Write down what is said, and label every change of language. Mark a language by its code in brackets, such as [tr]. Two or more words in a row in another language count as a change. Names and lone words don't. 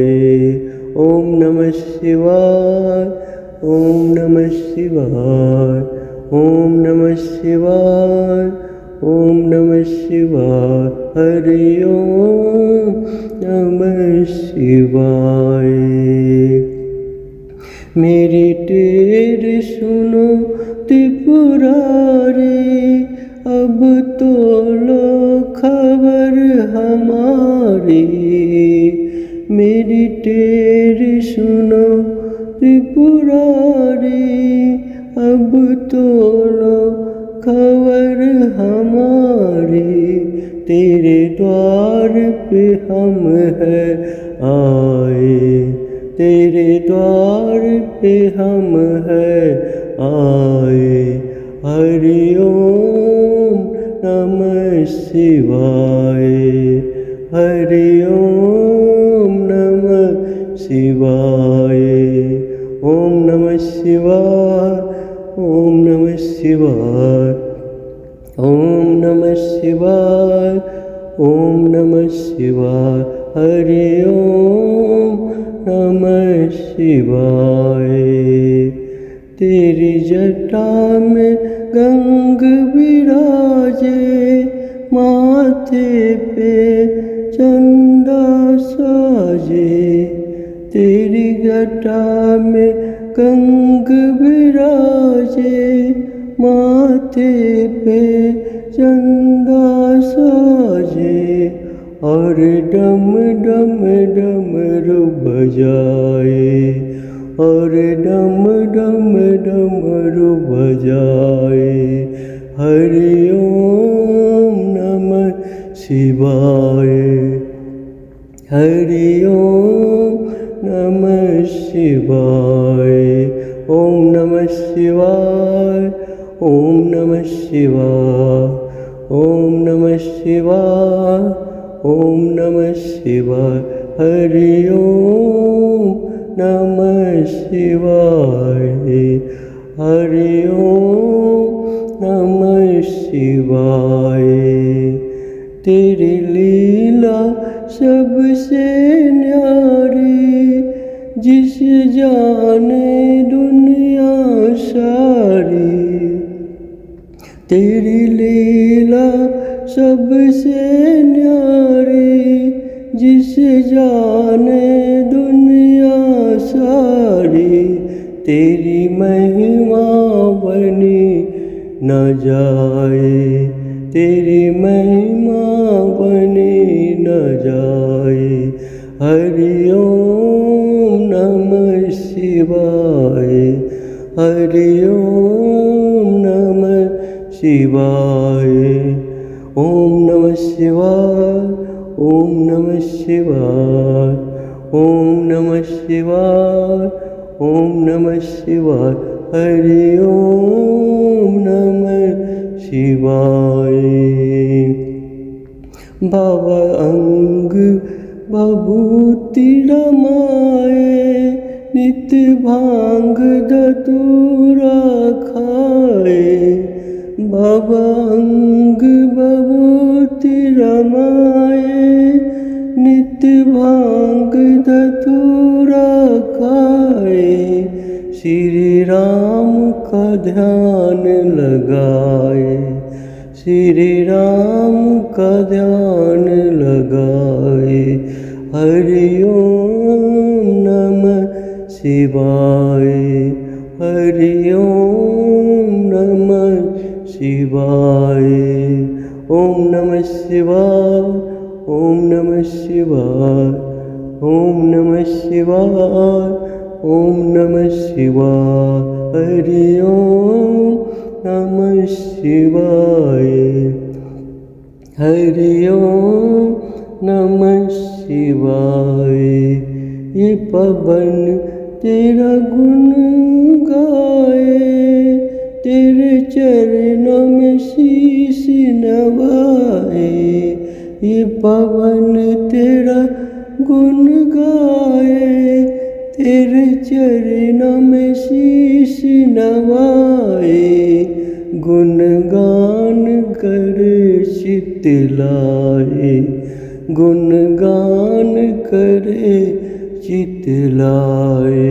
[sa] ओम नमः शिवाय। ओम नमः शिवाय। ओम नमः शिवाय। ओम नमः शिवाय। हरि ओम नमः शिवाय। [hi] मेरी तेरी सुनो त्रिपुरारी, अब तो लो खबर हमारी। मेरी तेरी सुनो त्रिपुरारी, अब तो लो खबर हमारी। तेरे द्वार पे हम हैं आए, तेरे द्वार पे हम हैं आए। [sa] हरि ओम नमः शिवाय। हरि ओम नमः शिवाय। ओम नमः शिवाय। ओम नमः शिवाय। ओम नमः शिवाय। ओम नमः शिवाय। हरि ओम नमः शिवाय। [hi] तेरी जटा में गंग विराजे, माथे पे चंदा साजे। तेरी जटा में गंग विराजे, माथे पे चंदा साजे। और डम डम डमरू बजाए, और डम डम डमरू बजाए। [sa] हरि ओम नमः शिवाय। हरि ओम नमः शिवाय। ओम नमः शिवाय। ओम नमः शिवाय। ओम नमः शिवाय। ओम नमः शिवाय। हरि ओम नमः शिवाय। हरि ओम नमः शिवाय। [hi] तेरी लीला सबसे न्यारी, जिसे जाने दुनिया सारी। तेरी लीला सबसे न्यारी, जिसे जाने दुनिया सारी। तेरी महिमा बनी न जाए, तेरी महिमा बनी न जाए। [sa] हरि ओम नमः शिवाय। हरि ओम नमः शिवाय। ओम नमः शिवाय। ओम नमः शिवाय। ओम नमः शिवाय। ओम नमः शिवाय। हरि ओम नमः शिवाय। [hi] बाबा अंग बभूति रमाए, नित भांग धतूरा खाए। बाबा अंग बभूति रमाए, नित भांग धतूरा खाए। श्री राम का ध्यान लगाए, श्री राम का ध्यान लगाए। [sa] हरि ओम नमः शिवाय। हरि ओम नमः शिवाय। ओम नमः शिवाय। ओम नमः शिवाय। ओम नमः शिवाय। ओम नमः शिवाय। हरि ओम नमः शिवाय। हरि ओम नमः शिवाय। [hi] ये पवन तेरा गुण गाए, तेरे चरणों में शीश नवाए। ये पवन तेरा गुण गाए, तेरे चरणों में शीश नवाए गुणगान करे चितलाए गुणगान करे चितलाए